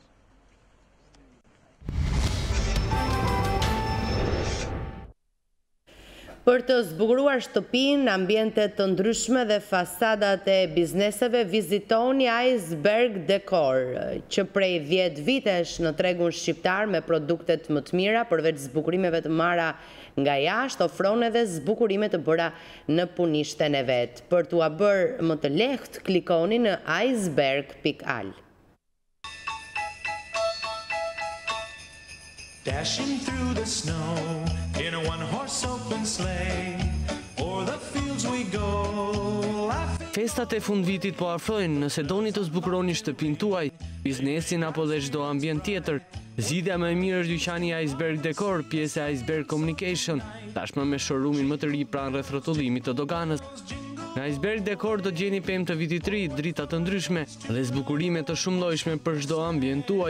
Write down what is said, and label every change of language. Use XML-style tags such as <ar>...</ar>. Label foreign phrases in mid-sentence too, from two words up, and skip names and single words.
<sq>Për të zbukuruar shtëpinë, ambientet të ndryshme dhe fasadat e bizneseve, vizitoni Iceberg Decor, që prej 10 vitesh në tregun shqiptar me produktet më të mira, përveç zbukurimeve të marra nga jashtë, ofron edhe zbukurime të bëra në punishten e vet. Për t'ua bërë më të lehtë, klikoni në iceberg.al.</sq> <en>Dashing through the snow in a one-horse open sleigh, o'er the fields we go.</en> <sq>Festat e fundvitit po afrojnë, nëse doni të zbukuroni shtëpinë tuaj, biznesin apo dhe çdo ambient tjetër. Zgjidhja më e mirë është dyqani Iceberg Decor, pjesë e Iceberg Communication, tashmë me showroomin më të ri pranë rreth rrotullimit të doganës. Në Iceberg Decor do gjeni pemë të vitit ri, drita të ndryshme dhe zbukurime të shumëllojshme për çdo ambient tuaj.</sq>